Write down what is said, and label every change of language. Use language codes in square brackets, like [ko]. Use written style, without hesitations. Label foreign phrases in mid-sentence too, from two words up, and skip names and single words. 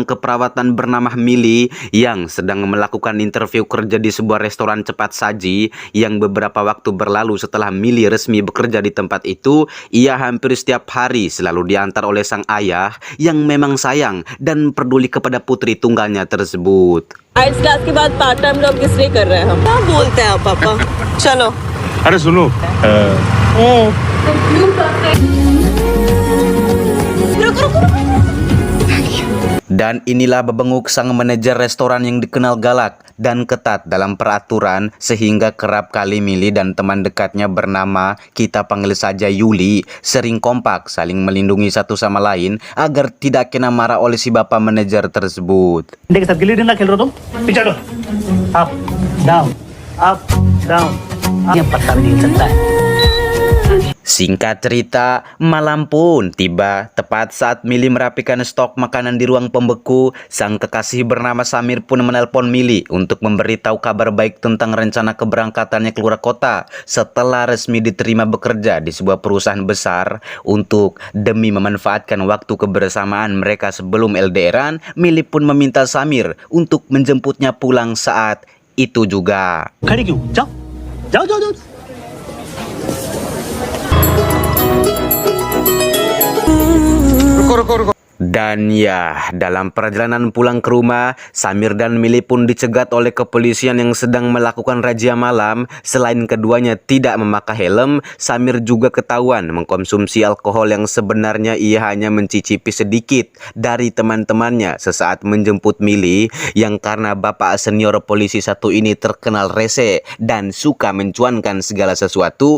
[id] keperawatan bernama Mili yang sedang melakukan interview kerja di sebuah restoran cepat saji yang beberapa waktu berlalu setelah Mili resmi bekerja di tempat itu. Ia hampir setiap hari selalu diantar oleh sang ayah yang memang sayang dan peduli kepada putri tunggalnya tersebut. [hi] आइल्स क्लास के बाद [en] part time job [hi] किस लिए कर रहे हैं हम? क्या बोलते हैं आप पापा? चलो। अरे सुनो [id] Dan inilah bebenguk sang manajer restoran yang dikenal galak dan ketat dalam peraturan, sehingga kerap kali Mili dan teman dekatnya bernama, kita panggil saja Yuli, sering kompak saling melindungi satu sama lain agar tidak kena marah oleh si bapak manajer tersebut. [hi] के साथ गिल्ली डंडा खेल रहे हो तुम? पीछे हटो। [en] up down up down. [hi] ये पत्ता भी हिल सकता है। [id] Singkat cerita, malam pun tiba. Tepat saat Mili merapikan stok makanan di ruang pembeku, sang kekasih bernama Samir pun menelpon Mili untuk memberitahu kabar baik tentang rencana keberangkatannya keluar kota setelah resmi diterima bekerja di sebuah perusahaan besar. Untuk demi memanfaatkan waktu kebersamaan mereka sebelum LDRan, Mili pun meminta Samir untuk menjemputnya pulang saat itu juga. [hi] खड़ी क्यों? जाओ जाओ जाओ जाओ। [id] Dan ya, dalam perjalanan pulang ke rumah, Samir dan Mili pun dicegat oleh kepolisian yang sedang melakukan razia malam. Selain keduanya tidak memakai helm, Samir juga ketahuan mengkonsumsi alkohol yang sebenarnya ia hanya mencicipi sedikit dari teman-temannya sesaat menjemput Mili, yang karena bapak senior polisi satu ini terkenal rese dan suka mencuankan segala sesuatu.